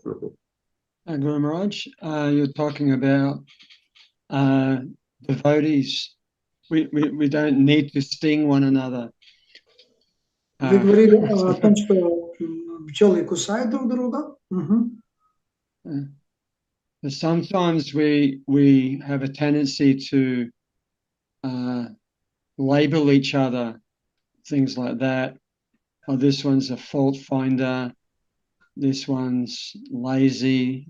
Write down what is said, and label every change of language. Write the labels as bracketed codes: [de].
[en] Guru Maharaj, you're talking about devotees. We don't need to sting one another. [ru] Вы говорили о том, что пчелы кусают друг друга. [en] Sometimes we have a tendency to label each other, things like that. Oh, this one's a fault finder. This one's lazy.